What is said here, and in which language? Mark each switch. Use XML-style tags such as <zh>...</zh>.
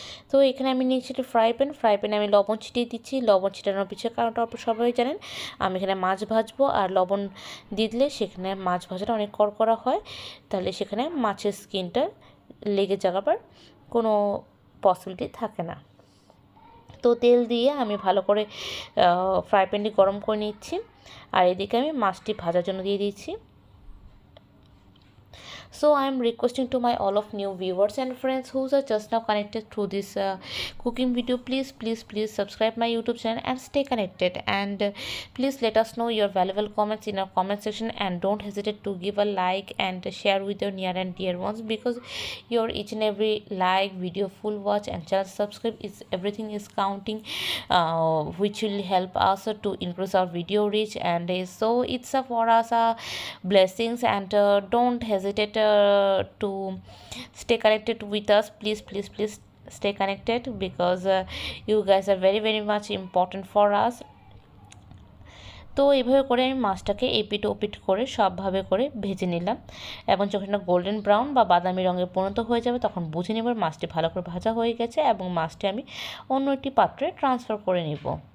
<bn>তো এখানে আমি নিয়েছি একটা ফ্রাই প্যানে আমি লবণ ছিটিয়ে দিচ্ছি। লবণ ছিটানোর পিছিয়ে কারণটা সবাই জানেন, আমি এখানে মাছ ভাজবো, আর লবণ দিয়ে দিলে সেখানে মাছ ভাজাটা অনেক কড়কড়া হয়, তাহলে সেখানে মাছের স্কিনটা লেগে যাওয়ার কোনো পসিবিলিটি থাকে না। তো তেল দিয়ে আমি ভালো করে ফ্রাই প্যানটি গরম করে নিচ্ছি, আর এদিকে আমি মাছটি ভাজার জন্য দিয়ে দিচ্ছি।</bn> <en>So I am requesting to my all of new viewers and friends who are just now connected through this cooking video, please subscribe my YouTube channel and stay connected, and please let us know your valuable comments in our comment section, and don't hesitate to give a like and share with your near and dear ones, because your each and every like, video full watch and channel subscribe is everything is counting, which will help us to increase our video reach, and so it's for us blessings, and don't hesitate to stay connected with us. Please stay connected, because you guys are very much important for us.</en> <bn>তো এইভাবে করে আমি মাছটাকে এপিট ওপিট করে সবভাবে করে ভেজে নিলাম, এবং যখন এটা গোল্ডেন ব্রাউন বা বাদামি রঙে পরিণত হয়ে যাবে তখন বুঝে নেব মাছটি ভালো করে ভাজা হয়ে গেছে, এবং মাছটি আমি অন্য একটি পাত্রে ট্রান্সফার করে নেব।</bn>